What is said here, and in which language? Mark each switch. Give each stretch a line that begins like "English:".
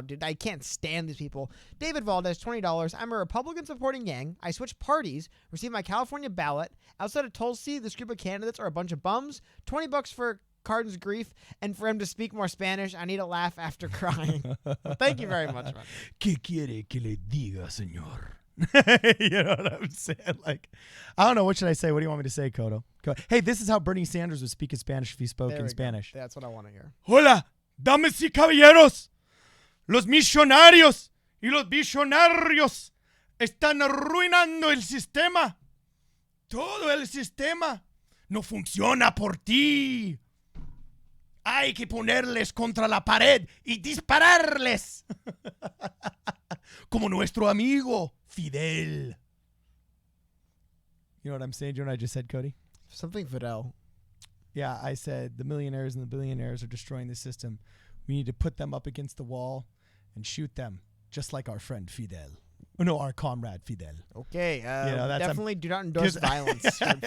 English: Dude, I can't stand these people. David Valdez, $20. I'm a Republican supporting Yang. I switched parties, received my California ballot. Outside of Tulsi, this group of candidates are a bunch of bums. $20 for Cardin's grief, and for him to speak more Spanish, I need a laugh after crying. Thank you very much, man.
Spanish: ¿Qué quiere que le diga, señor?
English: You know what I'm saying? Like, I don't know. What should I say? What do you want me to say, Kodo? Hey, this is how Bernie Sanders would speak in Spanish if he spoke in Spanish. That's what I want to hear.
Spanish: Hola, damas y caballeros. Los millonarios y los billonarios están arruinando el sistema. Todo el sistema no funciona por ti. Hay que ponerles contra la pared y dispararles. Como nuestro amigo Fidel.
English: You know what I'm saying? Do you know what I just said, Cody? Something Fidel. Yeah, I said the millionaires and the billionaires are destroying the system. We need to put them up against the wall and shoot them, just like our friend Fidel. No, our comrade Fidel. Okay, definitely do not endorse violence.